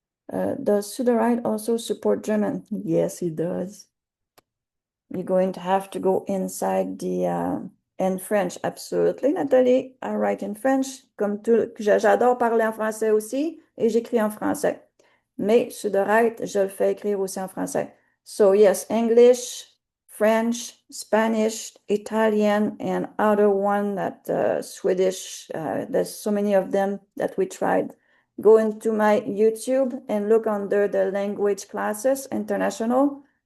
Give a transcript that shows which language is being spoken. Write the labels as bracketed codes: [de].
[en] Does Sudowrite also support German? Yes, it does. You're going to have to go inside the in French, absolutely, Nathalie. I write in French, [fr] comme tout. J'adore parler en français aussi, et j'écris en français. Mais Sudowrite, je le fais écrire aussi en français. [en] So yes, English, French, Spanish, Italian, and other one that Swedish. There's so many of them that we tried. Go into my YouTube and look under the language classes, international.